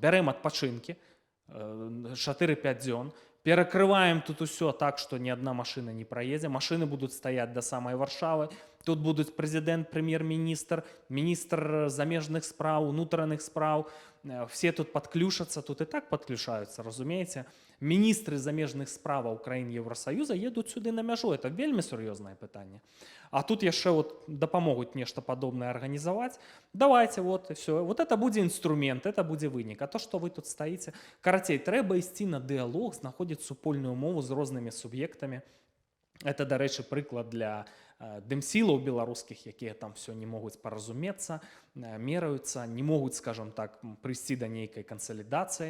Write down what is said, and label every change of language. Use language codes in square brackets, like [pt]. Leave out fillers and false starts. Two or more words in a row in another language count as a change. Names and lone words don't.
[be] Бярэм адпачынкі, 4-5 дзён, перакрываем тут усё так, што ні адна машына не праедзе, машыны будуць стаяць да самай Варшавы, тут будуць прэзідэнт, прэм'ер-міністр, міністр замежных спраў, унутраных спраў, все тут падключацца, тут і так падключаюцца, разумееце? Міністры замежных справаў краін Еўрасаюза едуць сюды на мяжу, это вельмі сур'ёзнае пытанне. А тут яшчэ вот дапамогуць нешта падобнае арганізаваць. [ru] Давайте, вот, и все. Вот это [be] будзе інструмент, это будзе вынік. А то, што вы тут стаіце, карацей, трэба ісці на дыалог, знаходзіць супольную мову з рознымі суб'ектамі. Это, дарэчы, прыклад для дэмсілаў беларускіх, якія там все не могуць паразумецца, мераюцца, не могуць, скажем так, прыйсці да нейкай кансалідацыі.